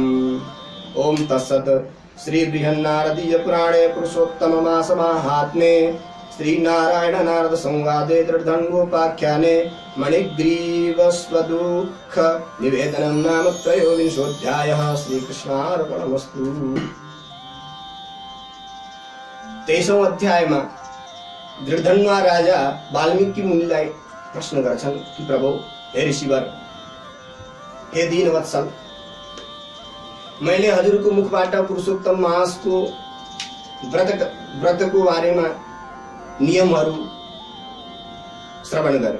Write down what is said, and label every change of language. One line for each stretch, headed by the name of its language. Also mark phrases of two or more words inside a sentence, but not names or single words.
Sanskrit: ओम तत्सत्। श्री बृहन्नारदीय पुराणे पुरुषोत्तममासमाहात्म्ये श्री नारायण नारद संवादे दृढधन्वोपाख्याने मणिग्रीव स्वदुःख निवेदनं नाम त्रयोविंशोऽध्यायः। श्रीकृष्णार्पणमस्तु।
Nepali: 23औं अध्यायमा दृढधन्वा राजा वाल्मीकि मुनिलाई प्रश्न गर्छन् कि प्रभु, हे ऋषिवर, हे दीनवत्सल, मैले हजुरको मुखबाट पुरुषोत्तम मासको व्रतको बारेमा नियमहरू श्रवण गरे।